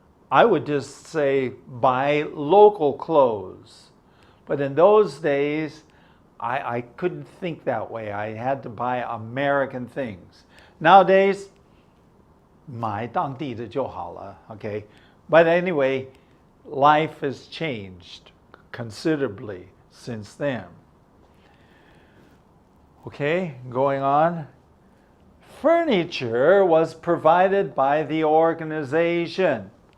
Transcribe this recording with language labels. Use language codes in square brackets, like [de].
[en] I would just say buy local clothes. But in those days, I couldn't think that way. I had to buy American things. Nowadays, [zh] 买当地的就好了, okay? [en] But anyway, life has changed considerably since then. Okay, going on. Furniture was provided by the organization.